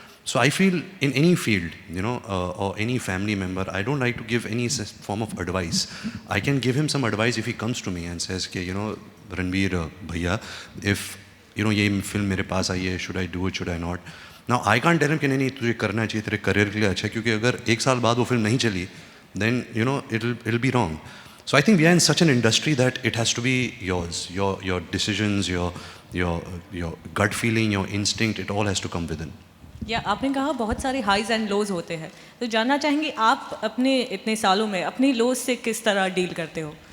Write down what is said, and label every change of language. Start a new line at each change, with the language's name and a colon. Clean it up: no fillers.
English: So I feel in any field, you know, or any family member, I don't like to give any form of advice. I can give him some advice if he comes to me and says, "Okay, you know, Ranbir bhaiya, if you know
Hindi: ये film मेरे पास आई है,
English: should I do it, should I not?" Now I can't tell him
Hindi: कि नहीं तुझे करना चाहिए तेरे career के लिए अच्छा क्योंकि अगर एक साल बाद वो film नहीं चली,
English: then you know it'll be wrong. So I think we are in such an industry that it has to be yours, your decisions, your gut feeling, your instinct, it all has to come within.
Hindi: या आपने कहा बहुत सारे highs and lows होते हैं तो जानना चाहेंगे आप अपने इतने सालों में अपनी लोज से किस तरह डील करते हो?